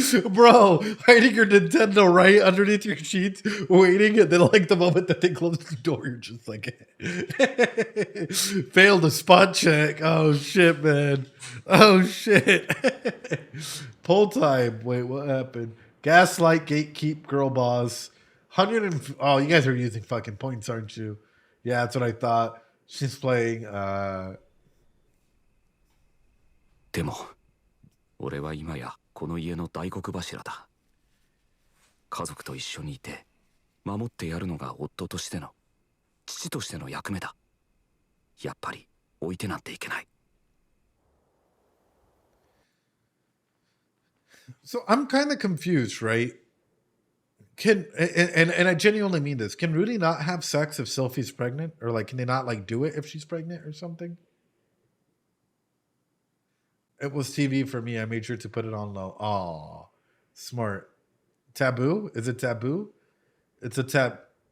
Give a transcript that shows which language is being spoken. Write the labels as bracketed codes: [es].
[en] Bro, hiding your Nintendo right underneath your sheets, waiting, and then like the moment that they close the door, you're just like failed a spot check. Oh shit, man. Oh shit. Pull time. Wait, what happened? Gaslight, gatekeep, girl boss. 100 and oh, you guys are using fucking points, aren't you? Yeah, that's what I thought. She's playing [ja] でも俺は今やこの家の大黒柱だ。家族と一緒にいて守ってやるのが夫としての父としての役目だ。やっぱり置いてなんていけない。 [en] So I'm kind of confused, right? And I genuinely mean this. Can Rudy not have sex if Sylphie's pregnant? Or like, can they not like do it if she's pregnant or something? It was TV for me. I made sure to put it on low. Aw, smart. Taboo? Is it taboo? It's a tap.